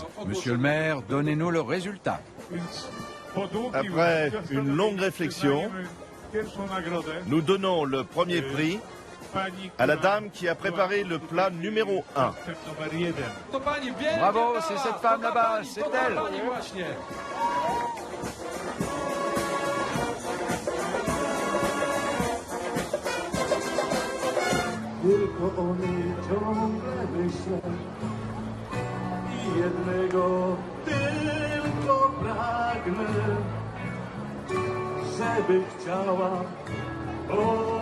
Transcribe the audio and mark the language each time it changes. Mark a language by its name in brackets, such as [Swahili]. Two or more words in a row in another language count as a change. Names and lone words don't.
[French] Monsieur le maire, donnez-nous le résultat. Après une longue réflexion, nous donnons le premier prix à la dame qui a préparé le plat numéro 1. Bravo, c'est cette femme là-bas, c'est elle. [Polish] Tylko o niej ciągle myślę i jednego tylko pragnę, żeby chciała